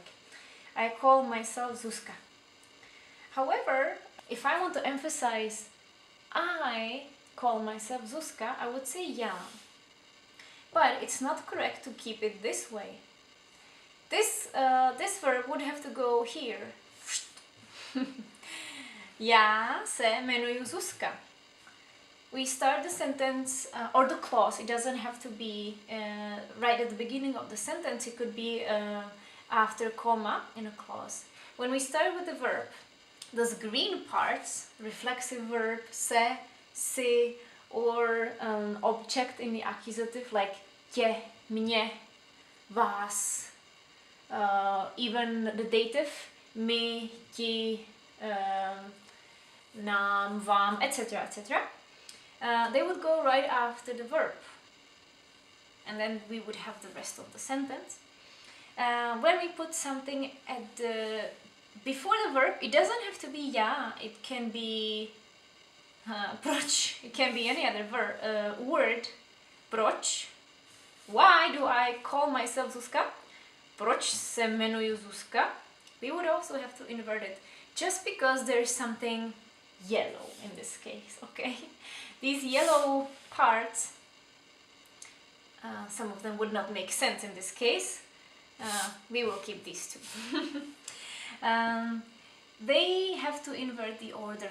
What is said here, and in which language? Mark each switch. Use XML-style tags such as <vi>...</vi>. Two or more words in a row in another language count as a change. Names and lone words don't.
<en>I call myself Zuzka. However, if I want to emphasize I call myself Zuzka, I would say ja. But it's not correct to keep it this way. This verb would have to go here.</en> <cs>Já se jmenuju Zuzka.</cs> <en>We start the sentence or the clause. It doesn't have to be right at the beginning of the sentence. It could be after comma in a clause. When we start with the verb, those green parts, reflexive verb,</en> <cs>se, si,</cs> <en>or object in the accusative like</en> <cs>tě, mě, vás,</cs> <en>even the dative, my,</en> <cs>ti, nám, vám,</cs> <en>etc., etc. They would go right after the verb, and then we would have the rest of the sentence. When we put something at before the verb, it doesn't have to be ja. It can be proč. It can be any other word. Proč? Why do I call myself Zuzka?</en> <cs>Proč se jmenuju Zuzka?</cs> <en>We would also have to invert it, just because there is something yellow in this case. Okay. These yellow parts, some of them would not make sense in this case. We will keep these two. They have to invert the order.</en>